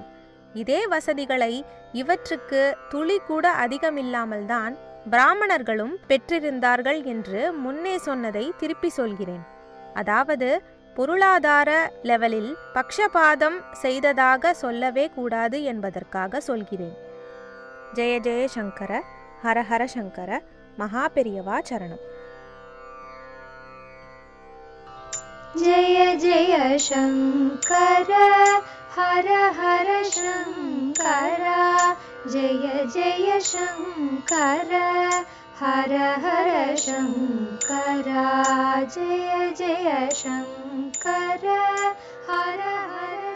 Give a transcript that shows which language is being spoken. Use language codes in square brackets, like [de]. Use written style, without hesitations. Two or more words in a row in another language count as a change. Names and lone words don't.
[ta] இதே வசதிகளை இவற்றுக்கு துளி கூட அதிகமில்லாமல் தான் பிராமணர்களும் பெற்றிருந்தார்கள் என்று முன்னே சொன்னதை திருப்பி சொல்கிறேன். அதாவது பொருளாதார லெவலில் பக்ஷபாதம் செய்ததாக சொல்லவே கூடாது என்பதற்காக சொல்கிறேன். [sa] जय जय शंकर, हर हर शंकर, महापेरियवा शरणम्. जय जय शंकर, हर हर शंकर, जय जय शंकर, हर हर शंकर, जय जय शंकर, हर हर